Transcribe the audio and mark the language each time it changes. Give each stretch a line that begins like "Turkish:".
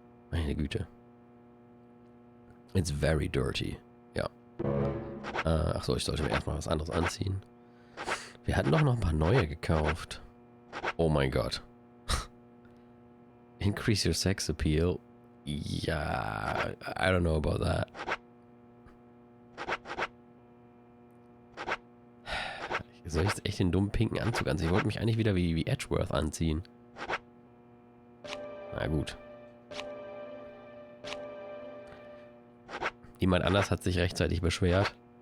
German: Meine Güte. It's very dirty. Ja. Achso, ich sollte mir erstmal was anderes anziehen. Wir hatten doch noch ein paar neue gekauft. Oh mein Gott.
English: Increase your sex appeal. Ja, I don't know about that.
German: Soll ich jetzt echt den dummen pinken Anzug anziehen? Ich wollte mich eigentlich wieder wie Edgeworth anziehen. Na gut. Jemand anders hat sich rechtzeitig beschwert.